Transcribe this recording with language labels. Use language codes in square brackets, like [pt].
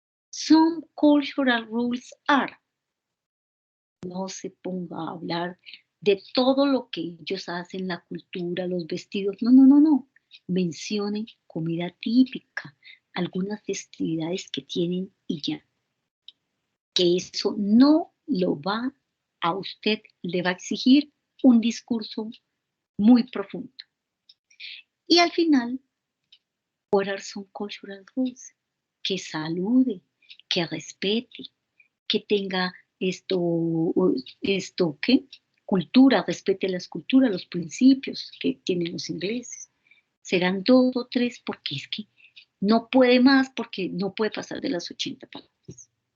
[en] Some cultural rules are. [es] No se ponga a hablar de todo lo que ellos hacen, la cultura, los vestidos. No, no, no, no. Mencionen comida típica, algunas festividades que tienen y ya. Que eso no lo va a usted, le va a exigir un discurso muy profundo. Y al final, [en] what are some cultural rules? [es] Que salude, que respete, que tenga esto, ¿qué? Cultura, respete las culturas, los principios que tienen los ingleses. Serán 2 o 3 porque es que no puede más, porque no puede pasar de las 80 palabras.